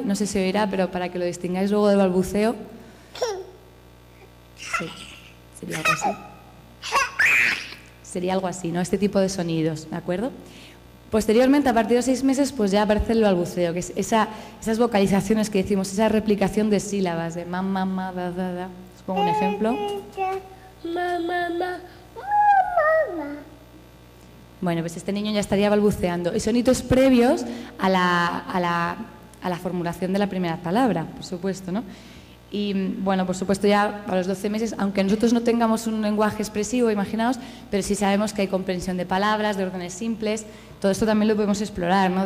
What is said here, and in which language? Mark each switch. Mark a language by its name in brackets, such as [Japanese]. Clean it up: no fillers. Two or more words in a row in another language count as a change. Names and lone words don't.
[Spanish] No sé si oirá, pero para que lo distingáis luego del balbuceo. Sí, sería algo así. Sería algo así, ¿no? Este tipo de sonidos, ¿de acuerdo? Posteriormente, a partir de los 6 meses, pues ya aparece el balbuceo, que es esas vocalizaciones que decimos, esa replicación de sílabas, de ma, ma, ma, da, da, da. Os pongo un ejemplo. Ma, ma, ma, ma, ma. Bueno, pues este niño ya estaría balbuceando. Y sonidos previos a la formulación de la primera palabra, por supuesto, ¿no? Y bueno, por supuesto ya a los 12 meses, aunque nosotros no tengamos un lenguaje expresivo, imaginaos, pero sí sabemos que hay comprensión de palabras, de órdenes simples, todo esto también lo podemos explorar, ¿no?